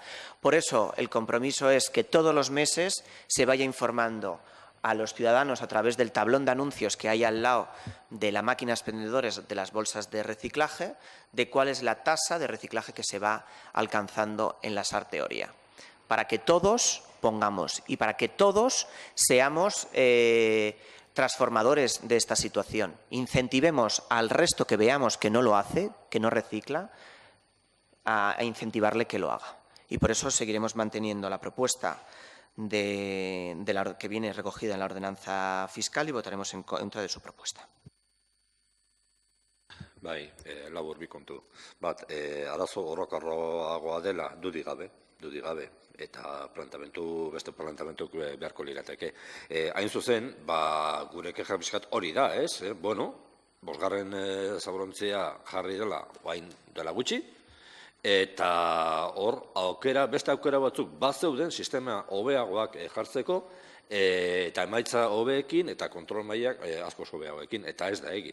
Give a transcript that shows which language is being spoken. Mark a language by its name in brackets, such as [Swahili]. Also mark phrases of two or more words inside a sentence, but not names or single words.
[Spanish] Por eso, el compromiso es que todos los meses se vaya informando a los ciudadanos a través del tablón de anuncios que hay al lado de la máquina expendedores de las bolsas de reciclaje, de cuál es la tasa de reciclaje que se va alcanzando en la Sarteoria, para que todos pongamos y para que todos seamos transformadores de esta situación. Incentivemos al resto que veamos que no lo hace, que no recicla, a incentivarle que lo haga. Y por eso seguiremos manteniendo la propuesta que viene recogida en la ordenanza fiscal y votaremos en contra de su propuesta. [Basque] Bai, labur bi kontu. Bat, arazo orokorroagoa dela dudik gabe, eta beste plantamentuk beharko lirateke. Hain zuzen, gure kexa pixkat hori da, ez? Bueno, bosgarren zaborontzia jarri dela, oain dela gutxi, eta hor, beste aukera batzuk bazeuden sistema hobeagoak jartzeko, eta emaitza hobeekin eta kontrol mailak asko hobeagoekin, eta ez da egin.